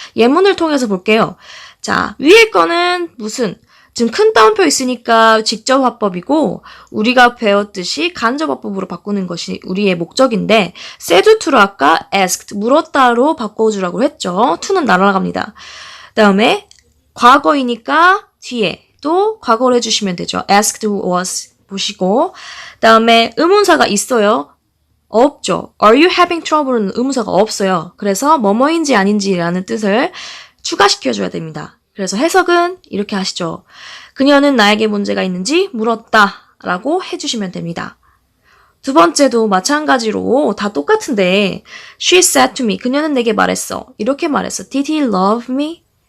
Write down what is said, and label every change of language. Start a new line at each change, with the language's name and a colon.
Korean: 예문을 통해서 볼게요. 자, 위에 거는 무슨 지금 큰 따옴표 있으니까 직접 화법이고 우리가 배웠듯이 간접 화법으로 바꾸는 것이 우리의 목적인데 said to로 아까 asked 물었다로 바꿔주라고 했죠. to는 날아갑니다. 다음에 과거이니까 뒤에 또 과거로 해주시면 되죠. asked was 보시고 다음에 의문사가 있어요. 없죠.
English: Are you having trouble
Korean: 는 의문사가 없어요. 그래서 뭐뭐인지 아닌지라는 뜻을 추가시켜줘야 됩니다. 그래서 해석은 이렇게 하시죠. 그녀는 나에게 문제가 있는지 물었다 라고 해주시면 됩니다. 두 번째도 마찬가지로 다 똑같은데
English: She said to me.
Korean: 그녀는 내게 말했어. 이렇게 말했어.
English: Did he love me?